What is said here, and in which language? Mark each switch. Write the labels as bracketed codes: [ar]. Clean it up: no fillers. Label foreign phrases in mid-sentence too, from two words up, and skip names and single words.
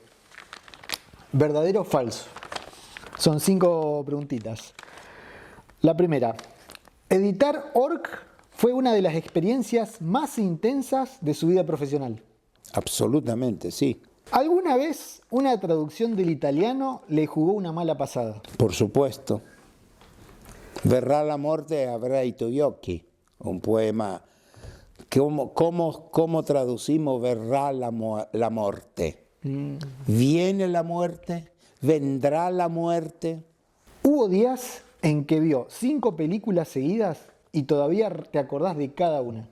[es] ¿Verdadero o falso? Son 5 preguntitas. La primera, editar Orc fue una de las experiencias más intensas de su vida profesional. Absolutamente, sí. ¿Alguna vez una traducción del italiano le jugó una mala pasada? Por supuesto. [it] Verrà la morte e avrai i tuoi occhi, un poema. [es] ¿Cómo traducimos verrà la muerte? ¿Viene la muerte? ¿Vendrá la muerte? Hubo días en que vio 5 películas seguidas y todavía te acordás de cada una.